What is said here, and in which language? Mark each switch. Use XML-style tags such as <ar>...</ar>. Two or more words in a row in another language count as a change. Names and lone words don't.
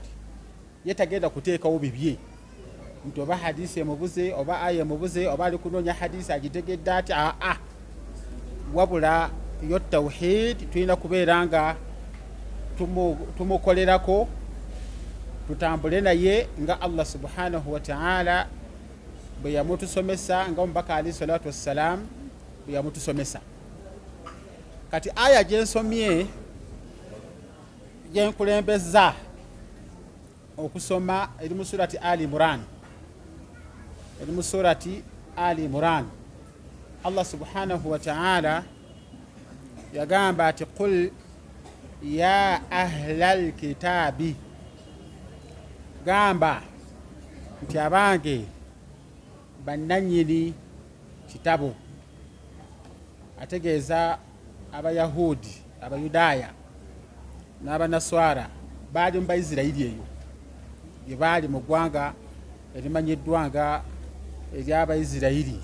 <lg>Ye tagenda kuteekawo bibye nti oba hadisi emubuze oba aya emubuze oba ali kunoonya hadisi agitegedde ati wabula yo tawhid tulina kubeera nga tumukolerako, tutambule naye nga</lg> <ar>الله سبحانه وتعالى</ar> <lg>bwe yamutusomesa nga omubaka</lg> <ar>عليه الصلاة والسلام</ar> <lg>bwe yamutusomesa. Kati aya gyensomye gyenkulembeza okusoma eri mu surati Ali Imran, eri mu surati Ali Imran,</lg> <ar>الله سبحانه وتعالى</ar> <lg>yagamba ati</lg> <ar>قل يا أهل الكتاب,</ar> <lg>gamba nti abange bannanyini kitabu, ategeeza abayahudi, abayudaaya n'abanaswara baali mu Baisirayiri eyo bye baali mu ggwanga erimanyiddwa nga ery'Abaisirayiri.</lg>